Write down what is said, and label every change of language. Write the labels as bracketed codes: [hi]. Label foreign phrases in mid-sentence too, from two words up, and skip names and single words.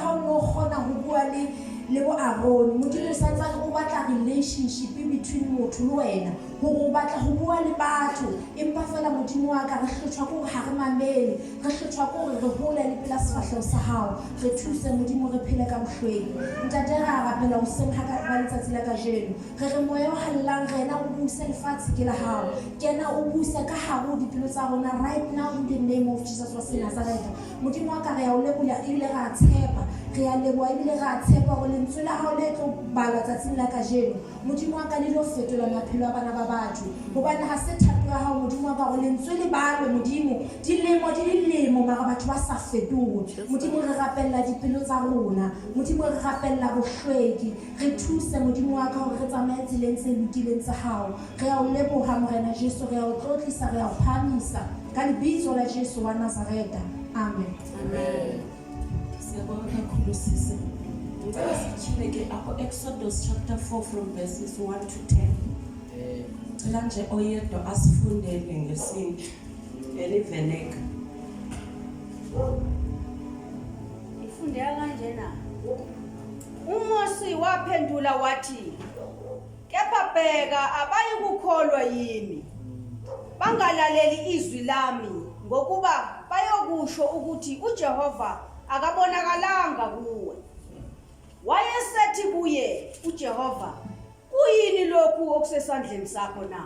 [st] ha o no kgona ho bua le bo Aaron Modimo sa tsaka o batla [en] relationship between [st] motho le wena hore o batla ho bua le batho empa fela Modimo wa ka re hlotshwa ko ha re mamele re hlotshwa ko re hole le pela sefahleho sa hao re thuse Modimo re phele ka bohlweki ntate ra rapela o seng ha ka ba letsatsi la kajeno re re moya o hallang rena o buse lefatshe ke la hao kena o buse ka hare dipelo tsa rona [en] right now in the name of Jesus [st] wa Nazareth Modimo wa ka re ya o leboha ile ra tshepa re ya leboha ile ra tshepa go lentswe la hao le tlo bala tsatsing la kajeno Modimo wa ka le lo fetola maphelo a bana ba batho hobane ha se thato ya hao Modimo wa ka go lentswe le balo Modimo dilemo mara batho ba sa fetohe Modimo re rapella dipelo tsa rona Modimo re rapella bohlweki re thuse Modimo wa ka hore re tsamaye tseleng tse lokileng tsa hao re ya o leboha morena Jesu re ya o tlotlisa re ya o phamisa ka lebitso la Jesu wa Nazareth amen [zu] amen siyabonga kakhulu sisi ngicela sikhile ke apho Exodus [en] chapter 4 from verses 1 to 10 [zu] cela nje oyedwa asifundele ngesintu eliveneka ifundela kanjena uMosi waphendula wathi kepha bheka abayi kukholwa yimi bangalaleli izwi lami ngokuba bayokusho ukuthi uJehova akabonakalanga kuwe wayesethi kuye uJehova, kuyini lokhu okusesandleni sakho na?